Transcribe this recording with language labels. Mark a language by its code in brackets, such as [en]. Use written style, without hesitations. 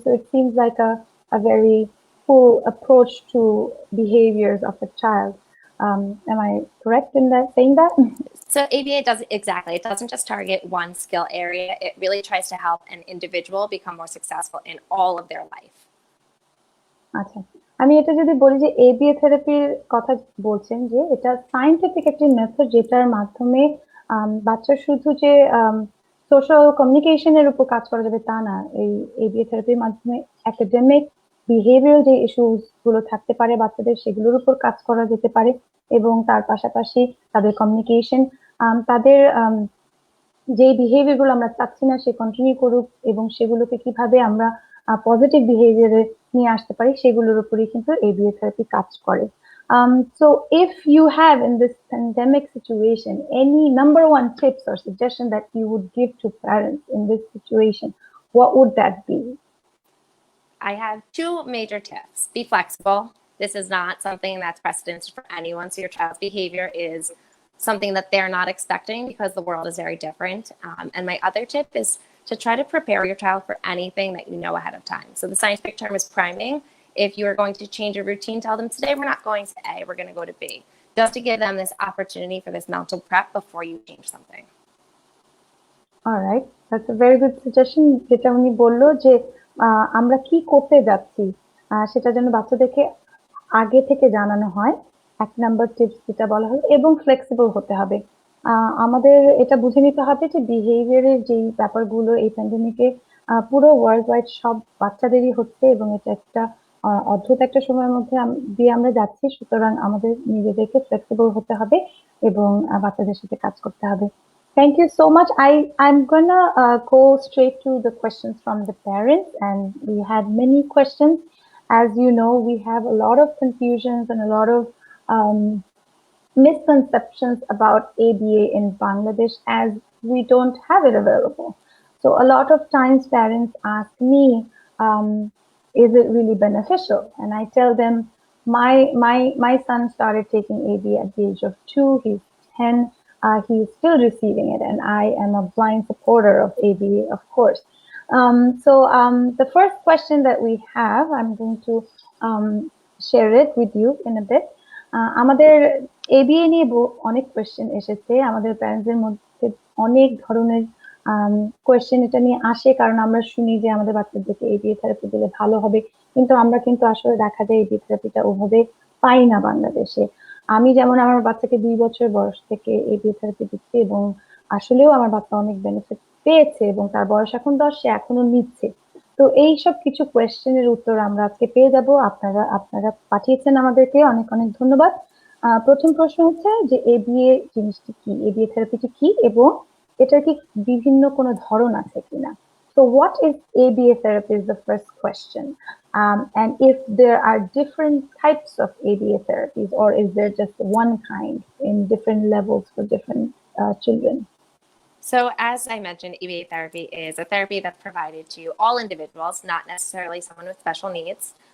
[en] So it seems like a very full approach to behaviors of a child. Am I correct in that, saying that? So ABA does exactly. It doesn't just target one skill area. It really tries to help an individual become more successful in all of their life. [bn] আচ্ছা, আমি এটা যদি বলি যে ABA থেরাপির কথা বলছেন, যে এটা সায়েন্টিফিক একটি মেথড যেটার মাধ্যমে বাচ্চা শুধু যে সোশ্যাল কমিউনিকেশনের উপর কাজ করা যাবে তা না। এই এবিএ থেরাপির মাধ্যমে একাডেমিক বিহেভিয়ারাল যে ইস্যুস গুলো থাকতে পারে বাচ্চাদের, সেগুলোর উপর কাজ করা যেতে পারে, এবং তার পাশাপাশি তাদের কমিউনিকেশন, তাদের যে বিহেভিয়ার গুলো আমরা চাচ্ছি না সে কন্টিনিউ করুক, এবং সেগুলোকে কিভাবে আমরা পজিটিভ বিহেভিয়ারে নিয়ে আসতে পারি সেগুলোর উপরই কিন্তু এবিএ থেরাপি কাজ করে। [en] So if you have in this pandemic situation any number one tips or suggestion that you would give to parents in this situation, what would that be? I have two major tips. Be flexible. This is not something that's precedented for anyone. So your child's behavior is something that they're not expecting because the world is very different. And my other tip is to try to prepare your child for anything that you know ahead of time. So the scientific term is priming. If you are going to change a routine, tell them today we're not going to A, we're going to go to B. Just to give them this opportunity for this mental prep before you change something. All right, that's a very good suggestion. [bn] যেটা উনি বললো যে আমরা কি করতে যাচ্ছি সেটা যেন বাচ্চাদেরকে আগে থেকে জানানো হয়, এক নাম্বার টিপস যেটা বলা হলো, এবং ফ্লেক্সিবল হতে হবে। আমাদের এটা বুঝে নিতে হবে যে বিহেভিয়ারের যেই ব্যাপারগুলো এই প্যান্ডেমিকে পুরো ওয়ার্ল্ড ওয়াইড সব বাচ্চাদেরই হচ্ছে, এবং এটা একটা অদ্ভুত একটা সময়ের মধ্যে দিয়ে আমরা যাচ্ছি। সুতরাং আমাদের নিজেদেরকে ফ্লেক্সিবল হতে হবে এবং বাচ্চাদের সাথে কাজ করতে হবে। [en] Thank you so much. I'm gonna go straight to the questions from the parents, and we had many questions. As you know, we have a lot of confusions and a lot of misconceptions about ABA in Bangladesh, as we don't have it available. So a lot of times parents ask me, is it really beneficial? And I tell them, my son started taking ABA at the age of 2. He's 10. He's still receiving it, and I am a blind supporter of ABA, of course. So the first question that we have, I'm going to share it with you in a bit. [bn] আমাদের ABA নিয়ে অনেক question এসেছে, আমাদের প্যারেন্টসদের মধ্যে অনেক ধরনের question এটা নিয়ে আসে, কারণ আমরা শুনি যে আমাদের বাচ্চাদেরকে ABA থেরাপি দিলে ভালো হবে, কিন্তু আমরা কিন্তু আসলে দেখা যায় ABA থেরাপিটা ওভাবে পাই না বাংলাদেশে। আমি যেমন আমার বাচ্চাকে 2 বছর বয়স থেকে ABA থেরাপি দিচ্ছি, এবং আসলেও আমার বাচ্চা অনেক বেনিফিট পেয়েছে, এবং তার বয়স এখন 10, সে এখনো নিচ্ছে। তো এই সব কিছু কোয়েশ্চেনের উত্তর আমরা আজকে পেয়ে যাব। আপনারা পাঠিয়েছেন আমাদেরকে, অনেক অনেক ধন্যবাদ। প্রথম প্রশ্ন হচ্ছে যে ABA জিনিসটি কি, ABA থেরাপিটি কি, এবং এটার কি বিভিন্ন কোনো ধরন আছে কিনা। [en] So what is ABA therapy is the first question. And if there are different types of ABA therapies, or is there just one kind in different levels for different children? So as I mentioned, ABA therapy is a therapy that's provided to all individuals, not necessarily someone with special needs.